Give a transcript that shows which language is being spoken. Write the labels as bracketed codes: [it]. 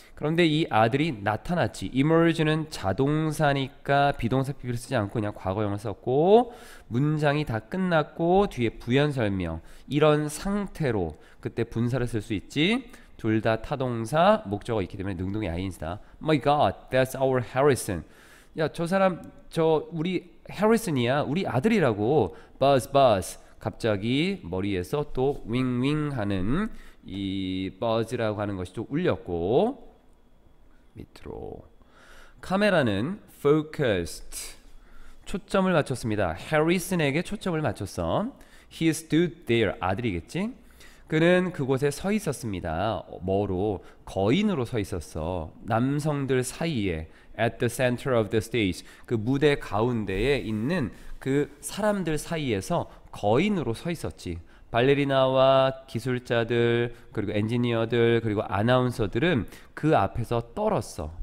[ko] 그런데 이 아들이 나타났지. emerge는 자동사니까 비동사 PP를 쓰지 않고 그냥 과거형을 썼고 문장이 다 끝났고 뒤에 부연 설명 이런 상태로 그때 분사를 쓸 수 있지. 둘 다 타동사 목적어가 있기 때문에 능동의 ing다. [en] My God, that's our Harrison. [ko] 야, 저 사람 우리 해리슨이야. 우리 아들이라고. Buzz. 갑자기 머리에서 또 윙윙 하는 이 buzz라고 하는 것이 좀 울렸고 밑으로 카메라는 focused 초점을 맞췄습니다. 해리슨에게 초점을 맞췄어. [en] He stood there [ko] 아들이겠지? 그는 그곳에 서 있었습니다. 뭐로? 거인으로 서 있었어. 남성들 사이에 [en] at the center of the stage [ko] 그 무대 가운데에 있는 그 사람들 사이에서 거인으로 서 있었지. 발레리나와 기술자들 그리고 엔지니어들 그리고 아나운서들은 그 앞에서 떨었어.